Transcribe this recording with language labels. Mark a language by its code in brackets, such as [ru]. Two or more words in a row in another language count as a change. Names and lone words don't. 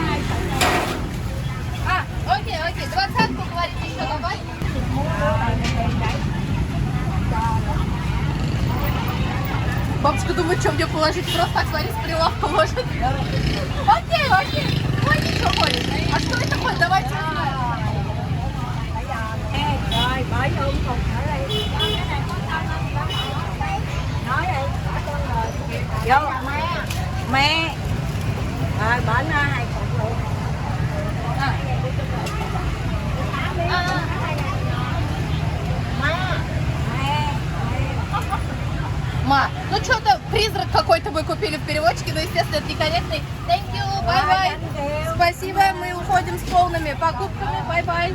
[ru] Окей. 20-ку, говорите, еще добавь. Бабушка думает, что мне положить. Просто так, смотри, с прилавка может. Окей. Ой, ничего, Коль. А что это такое? Давайте узнаем. [vi] Mẹ bả nó hay cục luôn. [ru] Ма, ну что-то призрак какой-то мы купили в переводчике, но, естественно, это некорректный. [en] Thank you, bye-bye. [ru] Спасибо, мы уходим с полными покупками, bye-bye.